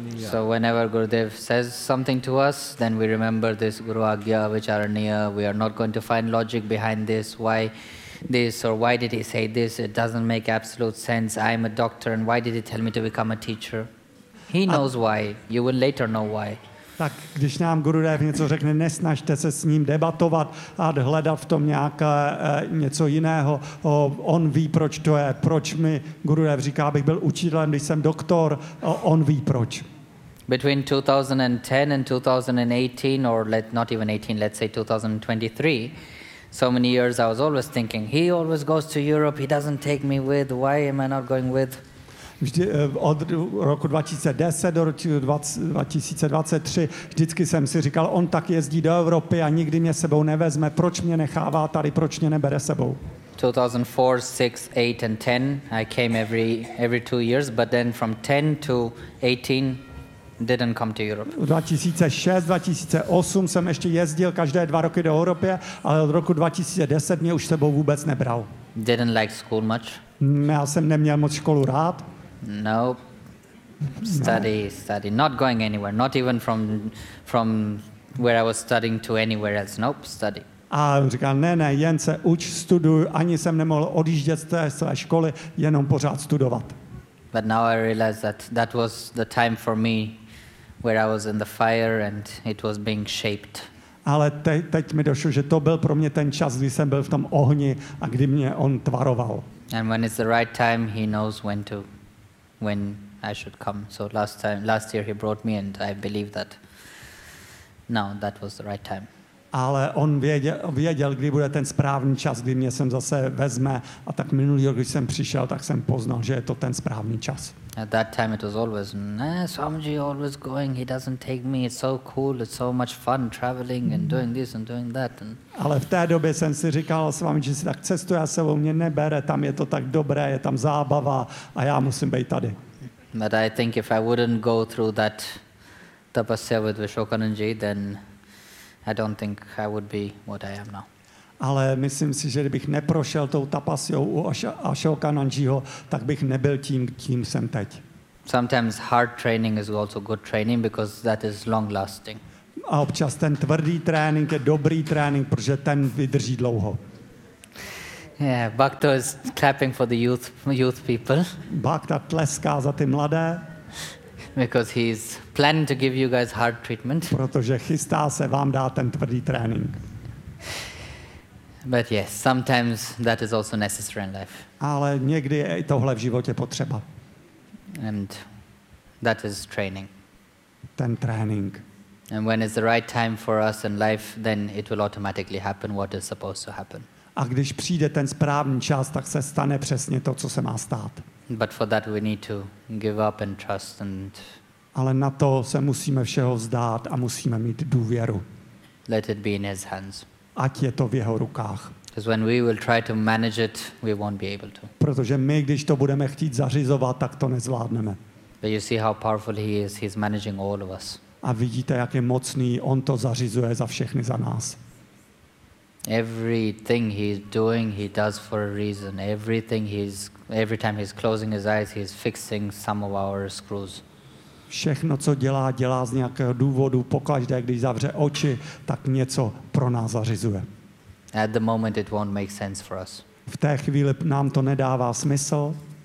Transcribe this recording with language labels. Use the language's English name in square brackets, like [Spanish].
[English] So whenever Gurudev says something to us, then we remember this Guru Agya Avicharaniya. We are not going to find logic behind this. Why this or why did he say this? It doesn't make absolute sense. I am a doctor and why did he tell me to become a teacher? He knows why. You will later know why. [Czech] Tak když nám Gurudev něco řekne, nesnažte se s ním debatovat a hledat v tom nějaké něco jiného. On ví, proč to je. Proč mi Gurudev říká, abych byl učitelem, když jsem doktor. On ví, proč. [English] Between 2010 and 2018, or let not even 18, let's say 2023, so many years I was always thinking, he always goes to Europe, he doesn't take me with, why am I not going with? [Czech] Vždy, od roku 2010 do roku 2023 vždycky jsem si říkal, on tak jezdí do Evropy a nikdy mě sebou nevezme, proč mě nechává tady, proč mě nebere sebou. [English] 2004, 6, 8 and 10 I came every 2 years, but then from 10 to 18 didn't come to Europe. [Czech] 2006, 2008 jsem ještě jezdil každé 2 roky do Evropy, ale od roku 2010 mě už sebou vůbec nebral. [English] Didn't like school much. [Czech] Já jsem neměl moc školu rád. [English] Nope. Study. Not going anywhere. Not even from where I was studying to anywhere else. Nope. Study. [Czech] A říkal, ne, jen se uč, studuj. Ani jsem nemohl odjíždět z té své školy, jenom pořád studovat. [English] But now I realize that was the time for me where I was in the fire and it was being shaped. [Czech] Ale teď mi došlo, že to byl pro mě ten čas, kdy jsem byl v tom ohni a kdy mě on tvaroval. [English] And when it's the right time, he knows when I should come. So last year he brought me and I believe that now that was the right time. [Czech] Ale on věděl, kdy bude ten správný čas, kdy mě sem zase vezme, a tak minulý rok, když jsem přišel, tak jsem poznal, že je to ten správný čas. [English] At that time it was always, Swamiji always going, he doesn't take me, it's so cool, it's so much fun traveling and doing this and doing that. [Czech] Ale v té době jsem si říkal, Swamiji si tak cestuje a sebou mě nebere, tam je to tak dobré, je tam zábava a já musím být tady. [English] But I think if I wouldn't go through that tapasya with Vishwakarnanji, then I don't think I would be what I am now. [Czech] Ale myslím si, že kdybych neprošel tou tapasyou u Ashokananjiho, tak bych nebyl tím, kým jsem teď. [English] Sometimes hard training is also good training because that is long lasting. [Czech] A občas ten tvrdý trénink je dobrý trénink, protože ten vydrží dlouho. [English] Yeah, Bhakta is clapping for the youth people. [Czech] Bhakta tleská za ty mladé. [English] Because he's planning to give you guys hard treatment. [Czech] Protože chystá se vám dát ten tvrdý trénink. [English] But yes, sometimes that is also necessary in life. [Czech] Ale někdy je i tohle v životě potřeba. [English] And that is training. [Czech] Ten trénink. [English] And when it's the right time for us in life, then it will automatically happen what is supposed to happen. [Czech] A když přijde ten správný čas, tak se stane přesně to, co se má stát. [English] But for that we need to give up and trust and [Czech] ale na to se musíme všeho vzdát a musíme mít důvěru. [English] Let it be in his hands. [Czech] Ať je to v jeho rukách. [English] Because when we will try to manage it, we won't be able to. [Czech] Protože my, když to budeme chtít zařizovat, tak to nezvládneme. [English] But you see how powerful he is. He's managing all of us. [Czech] A vidíte, jak je mocný, on to zařizuje za všechny za nás. [English] Everything he's doing, he does for a reason. Every time he's closing his eyes, he's fixing some of our screws. [Czech] Všechno, co dělá, dělá z nějakého důvodu. Pokaždé, když zavře oči, tak něco pro nás zařizuje. [English] At the moment it won't make sense for us. [Czech] V té chvíli nám to nedává smysl.